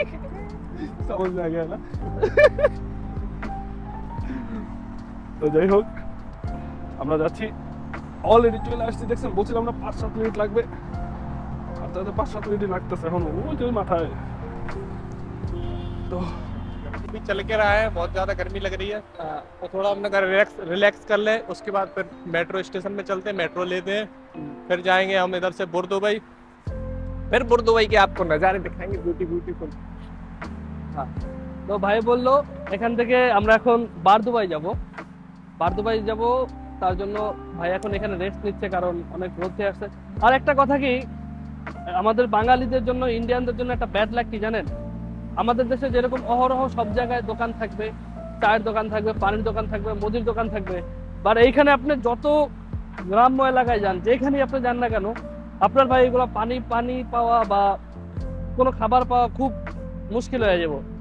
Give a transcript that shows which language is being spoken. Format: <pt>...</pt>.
<hi>समझ में आ गया ना?</hi> <bn>তো যাই হোক, আমরা যাচ্ছি, অলরেডি চলে আসছি। দেখছেন, বলছিলাম না 5-7 মিনিট লাগবে, আর তাতে 5-7 মিনিট লাগতেছে এখন ওই যে মাথায়।</bn> <hi>तो भी चल के रहा है, बहुत ज्यादा गर्मी लग रही है, तो थोड़ा हमने अगर रिलैक्स कर ले, उसके बाद फिर मेट्रो स्टेशन में चलते हैं, मेट्रो लेते हैं, फिर जाएंगे हम इधर से बुर्दुबई, फिर बुर्दुबई के आपको नज़ारे दिखाएंगे ब्यूटीफुल।</hi> <bn>हाँ, তো ভাই বললো এখান থেকে আমরা এখন বারদুবাই যাব। বারদুবাই যাব, তার জন্য ভাই এখন এখানে রেস্ট নিচ্ছে, কারণ অনেক রোদে আসছে। আর একটা কথা কি, আমাদের বাঙালিদের জন্য, ইন্ডিয়ানদের জন্য একটা ব্যাড লাগ কি জানেন? আমাদের দেশে যেরকম অহরহ সব জায়গায় দোকান থাকবে, চায়ের দোকান থাকবে, পানির দোকান থাকবে, মুদির দোকান থাকবে, বাট এইখানে আপনি যত গ্রাম্য এলাকায় যান, যেখানেই আপনি যান না কেন, আপনার ভাই এগুলো পানি পাওয়া বা কোনো খাবার পাওয়া খুব মুশকিল হয়ে যাব।</bn>